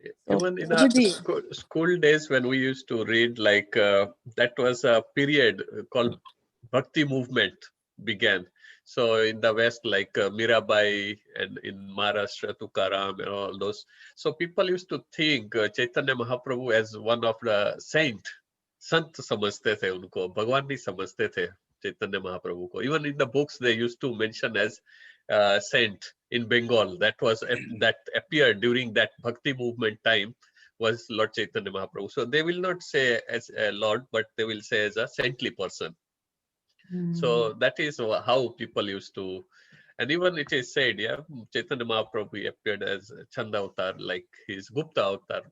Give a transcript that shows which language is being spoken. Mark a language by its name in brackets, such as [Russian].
[English] Even in our school days when we used to read, like that was a period called Bhakti movement began. So in the West, like Mirabai, and in Maharashtra, Tukaram and all those. So people used to think Chaitanya Mahaprabhu as one of the saint. [Hindi] Sant समझते थे उनको, भगवान नहीं समझते थे चैतन्य महाप्रभु को. [English] Even in the books they used to mention as saint in Bengal. That appeared during that Bhakti movement time was Lord Chaitanya Mahaprabhu. So they will not say as a Lord, but they will say as a saintly person. So that is how people used to, and even it is said, yeah, Chaitanya Mahaprabhu appeared as Chanda Avatar, like his Gupta Avatar.